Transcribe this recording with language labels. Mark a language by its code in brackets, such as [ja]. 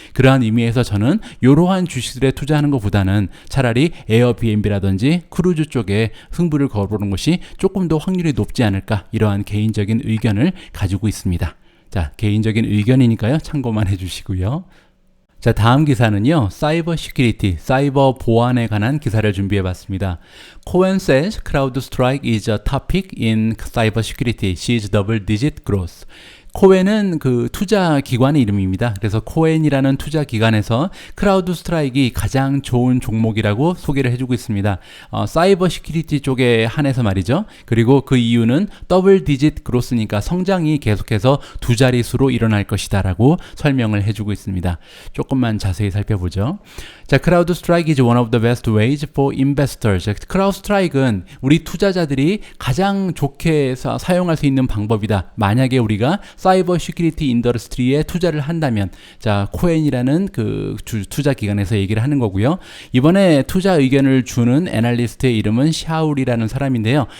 [ko] 그러한 의미에서 저는 이러한 주식들에 투자하는 것보다는 차라리 에어비앤비라든지 크루즈 쪽에 승부를 걸어보는 것이 조금 더 확률이 높지 않을까, 이러한 개인적인 의견을 가지고 있습니다. 자, 개인적인 의견이니까요. 참고만 해주시고요. 자, 다음 기사는요, 사이버 시큐리티, 사이버 보안에 관한 기사를 준비해 봤습니다. [en] Cohen says CrowdStrike is a topic in cyber security, sees double-digit growth. [ko] 코엔은 그 투자 기관의 이름입니다. 그래서 코엔이라는 투자 기관에서 크라우드 스트라이크가 가장 좋은 종목이라고 소개를 해주고 있습니다. 사이버 시큐리티 쪽에 한해서 말이죠. 그리고 그 이유는 더블 디짓 그로스니까 성장이 계속해서 두 자릿수로 일어날 것이다라고 설명을 해주고 있습니다. 조금만 자세히 살펴보죠. [en] 자, 크라우드 스트라이크 is one of the best ways for investors. [ko] 크라우드 스트라이크는 우리 투자자들이 가장 좋게 사용할 수 있는 방법이다. 만약에 우리가 사이버 시큐리티 인더스트리에 투자를 한다면, 자, 코엔이라는 그 투자 기관에서 얘기를 하는 거고요. 이번에 투자 의견을 주는 애널리스트의 이름은 샤울이라는 사람인데요.